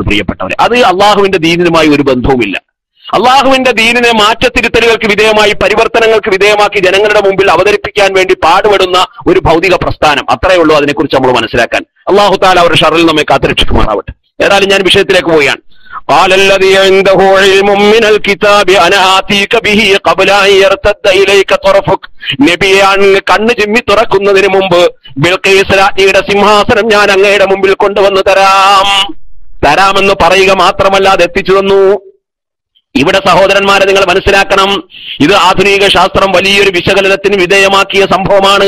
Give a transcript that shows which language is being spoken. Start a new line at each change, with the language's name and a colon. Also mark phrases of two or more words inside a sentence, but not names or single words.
Malayalam: പ്രിയപ്പെട്ടവരെ, അത് അള്ളാഹുവിന്റെ ദീനുമായി ഒരു ബന്ധവുമില്ല. അള്ളാഹുവിന്റെ ദീനിനെ മാറ്റത്തിരുത്തലുകൾക്ക് വിധേയമായി, പരിവർത്തനങ്ങൾക്ക് വിധേയമാക്കി ജനങ്ങളുടെ മുമ്പിൽ അവതരിപ്പിക്കാൻ വേണ്ടി പാടുപെടുന്ന ഒരു ഭൗതിക പ്രസ്ഥാനം. അത്രയേ ഉള്ളൂ അതിനെക്കുറിച്ച് നമ്മൾ മനസ്സിലാക്കാൻ.
Arabic: الله تعالى
Malayalam: അവരുടെ ഷറിൽ നമ്മെ കാത്തുരക്ഷിക്കുമാറാവട്ടെ. ഏതായാലും ഞാൻ വിഷയത്തിലേക്ക് പോവുകയാണ്.
Arabic: قال الذي عنده علم من الكتاب انا آتيك به قبل ان يرتد اليك طرفك.
Malayalam: നബിയെ, അങ്ങ് കണ്ണ് ചിമ്മി തുറക്കുന്നതിന് മുമ്പ് ബിൽഖീസ് രാജ്ഞിയുടെ സിംഹാസനം ഞാൻ അങ്ങയുടെ മുമ്പിൽ കൊണ്ടുവന്ന് തരാമെന്ന് പറയുക മാത്രമല്ല അത് എത്തിച്ചു തന്നു. ഇവിടെ സഹോദരന്മാരെ നിങ്ങൾ മനസ്സിലാക്കണം, ഇത് ആധുനിക ശാസ്ത്രം വലിയൊരു വിശകലനത്തിന് വിധേയമാക്കിയ സംഭവമാണ്.